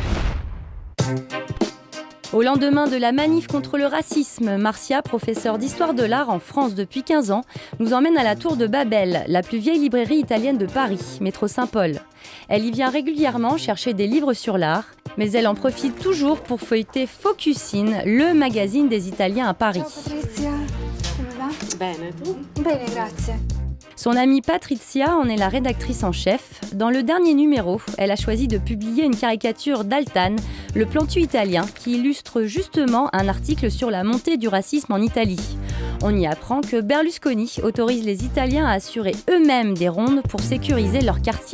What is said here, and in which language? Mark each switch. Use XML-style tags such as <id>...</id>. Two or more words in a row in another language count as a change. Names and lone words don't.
<fr>Au lendemain de la manif contre le racisme, Marcia, professeure d'histoire de l'art en France depuis 15 ans, nous emmène à la Tour de Babel, la plus vieille librairie italienne de Paris, métro Saint-Paul. Elle y vient régulièrement chercher des livres sur l'art, mais elle en profite toujours pour feuilleter Focus In, le magazine des Italiens à Paris.</fr> <it>Ciao Patrizia, come va? Bene, tu? Bene, grazie.</it> <fr>Son amie Patrizia en est la rédactrice en chef. Dans le dernier numéro, elle a choisi de publier une caricature d'Altane, le plantu italien, qui illustre justement un article sur la montée du racisme en Italie. On y apprend que Berlusconi autorise les Italiens à assurer eux-mêmes des rondes pour sécuriser leur quartier.</fr>